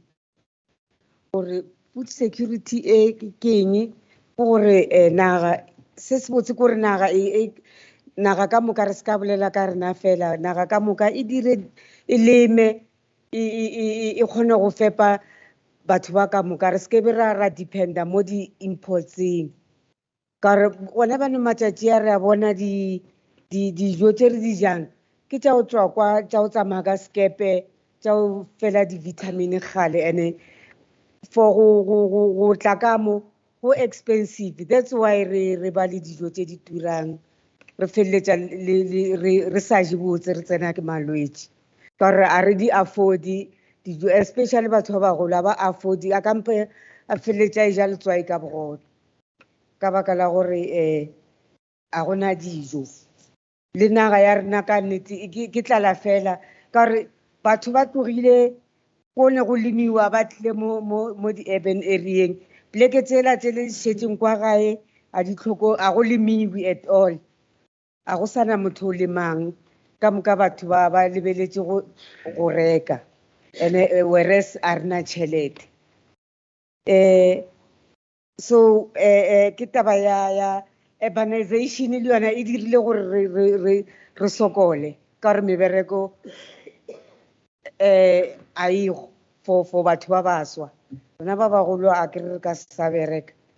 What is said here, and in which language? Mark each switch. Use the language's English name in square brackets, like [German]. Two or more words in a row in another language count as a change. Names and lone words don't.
[Northern Sotho] Gore [English] food security [Northern Sotho] e ke eng? Gore naga se se botse gore naga ka moka re ska bolela ka rena fela. Naga ka moka e dire e leme e kgone go fepa batho ba ka moka. Re ske be ra dependa mo di importseng. Ka re gona bane matšatši a re a bona dijo tše re di jang ke tša go tswa kwa tša go tsamaya ka skepe tša go fela di-vitamin gale ene for go tla ka mo go expensive. [English] That's why [Northern Sotho] re ba le dijo tše di turang re feleletša re sa je botse re tsena ke malwetši ka gore a re di afford dijo, especially batho ba bagolo ba afford a kampe a feleletša e ja letswai ka bogobe ka baka la gore a gona dijo le naga ya rena ka nnete ke tlala fela ka gore batho ba tlogile go ne go lemiwa ba tlile mo di- [English] urban areeng [Northern Sotho] pleke tsela tse le šetseng kwa gae a ditlhoko a go lemiwe [English] at all [Northern Sotho] a go sana motho o lemang ka moka batho ba lebeletse go reka [English] and whereas [Northern Sotho] a rena tšhelete so ke taba ya urbanization le yona e dirile gore re sokole ka gore mebereko a ego for batho ba baswa rona ba bagolo a ke re ka sa bereka